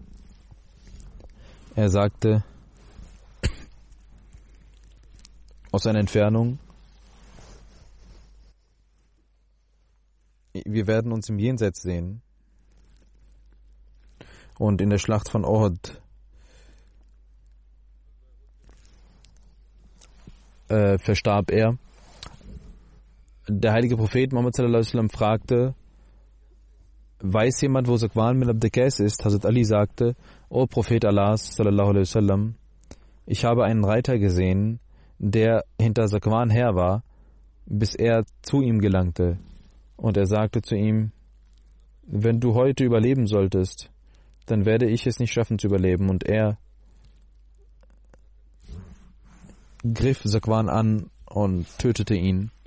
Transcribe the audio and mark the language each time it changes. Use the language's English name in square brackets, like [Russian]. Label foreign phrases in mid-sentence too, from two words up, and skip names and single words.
[German] Er sagte aus einer Entfernung, wir werden uns im Jenseits sehen. Und in der Schlacht von Uhud verstarb er. Der heilige Prophet Muhammad [Arabic] صلى الله عليه وسلم [German] fragte, weiß jemand, wo Zakwan bin Abd Qais ist? Hazrat Ali sagte, O Prophet Allahs [Arabic] صلى الله عليه وسلم, [German] ich habe einen Reiter gesehen, der hinter Zakwan her war, bis er zu ihm gelangte. Und er sagte zu ihm, wenn du heute überleben solltest, dann werde ich es nicht schaffen zu überleben. Und er griff Zakwan an und tötete ihn.